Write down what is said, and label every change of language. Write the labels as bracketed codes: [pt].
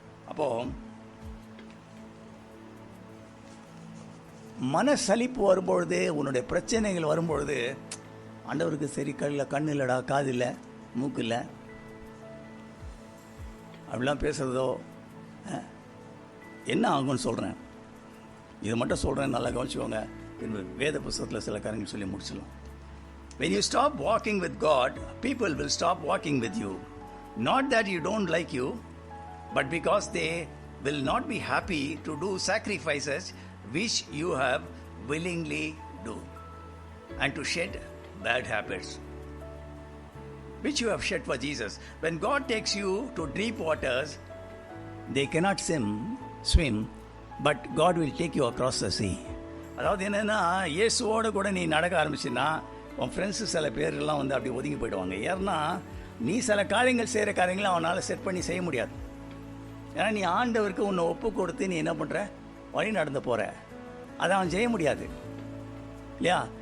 [ta] அப்போது மனசலிப்பு வரும்பொழுது, உன்னுடைய பிரச்சனைகள் வரும்பொழுது, ஆண்டவருக்கு சரி கண்ணு இல்லைடா, காது இல்லை, மூக்கு இல்லை, அப்படிலாம் பேசுகிறதோ என்ன ஆகும்னு சொல்கிறேன். இதை மட்டும் சொல்கிறேன், நல்லா கவனிச்சுக்கோங்க. வேத புத்தகத்தில் சில காரியங்கள் சொல்லி முடிச்சிடலாம். [en] When you stop walking with God, people will stop walking with you. Not that you don't like you, but because they will not be happy to do sacrifices which you have willingly do, and to shed bad habits which you have shed for Jesus. When God takes you to deep waters, they cannot swim, but God will take you across the sea. [ta] அதாவது என்னென்னா, இயேசுவோடு கூட நீ நடக்க ஆரம்பிச்சுன்னா உன் friends சில பேர்லாம் வந்து அப்படி ஒதுங்கி போயிடுவாங்க. ஏன்னா நீ சில காரியங்கள் செய்கிற காரியங்களை அவனால் செட் பண்ணி செய்ய முடியாது. ஏன்னா நீ ஆண்டவருக்கு உன்னை ஒப்பு கொடுத்து நீ என்ன பண்ணுற, வழி நடந்து போகிற, அதை அவன் செய்ய முடியாது இல்லையா?